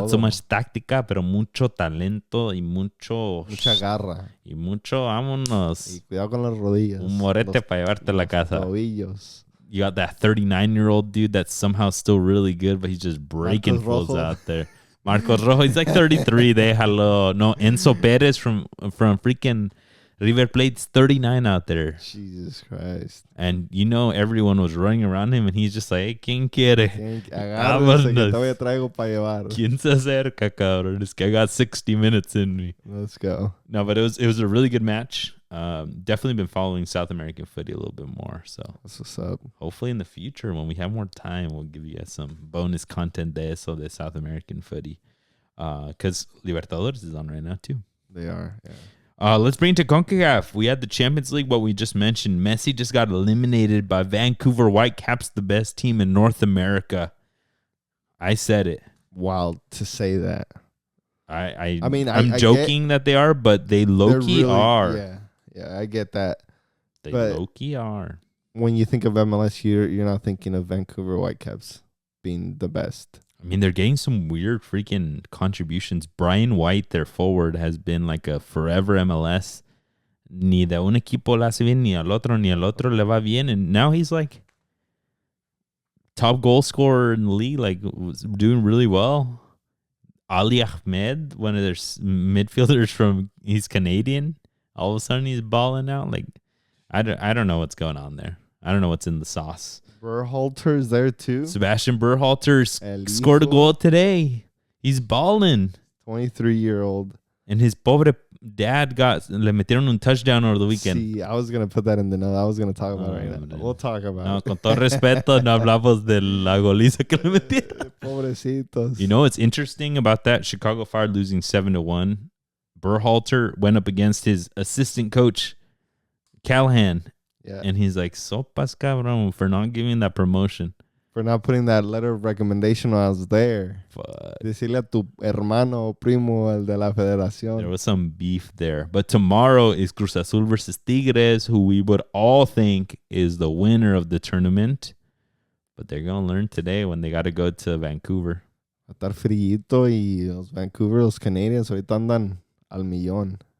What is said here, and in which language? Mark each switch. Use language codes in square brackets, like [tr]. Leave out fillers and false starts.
[en] Not so much [es] táctica, pero mucho talento y mucha garra. Y mucho, vámonos. Y cuidado con las rodillas. Un morete para llevarte a la casa. Tobillos. [en] You got that 39-year-old dude that's somehow still really good, but he's just breaking fools out there. Marcos Rojo, he's like 33. Déjalo. No, Enzo Perez from freaking River Plate's 39 out there. Jesus Christ. And everyone was running around him, and he's just like, hey, [es] ¿quién quiere? Agárrense que todavía traigo para llevar. ¿Quién se acerca, cabrón? Es que [en] I got 60 minutes in me. Let's go. No, but it was a really good match. Definitely been following South American footy a little bit more. So that's what's up. Hopefully in the future, when we have more time, we'll give you guys some bonus content de South American footy. Because Libertadores is on right now too. They are, yeah. Let's bring it to CONCACAF. We had the Champions League, what we just mentioned. Messi just got eliminated by Vancouver Whitecaps, the best team in North America. I said it. Wild to say that. I mean, I'm joking that they are, but they low-key really, are. Yeah, I get that. They low-key are. When you think of MLS, you're not thinking of Vancouver Whitecaps being the best. I mean, they're getting some weird freaking contributions. Brian White, their forward, has been like a forever MLS. [es] Ni de un equipo le hace bien, ni al otro le va bien. [en] And now he's like top goal scorer in the league, like doing really well. Ali Ahmed, one of their midfielders he's Canadian. All of a sudden he's balling out. Like, I don't know what's going on there. I don't know what's in the sauce. Berhalter's there too. Sebastian Berhalter scored a goal today. He's balling. 23-year-old. And his pobre dad [es] le metieron [en] un touchdown over the weekend. See, I was going to put that in the note. I was going to talk about it right now. We'll talk about it. [es] Con todo respeto, no hablamos de la goliza que le metieron. Pobrecitos. [en] You know what's interesting about that? Chicago Fire losing 7-1. Berhalter went up against his assistant coach, Callahan. Yeah. And he's like, [es] sopas cabrón, [en] for not giving that promotion. For not putting that letter of recommendation when I was there. [es] Decirle a tu hermano o primo, el de la federación. [en] There was some beef there. But tomorrow is Cruz Azul versus Tigres, who we would all think is the winner of the tournament. But they're going to learn today when they got to go to Vancouver. [es] Va a estar frillito y los Vancouver, los Canadians, ahorita andan al millón.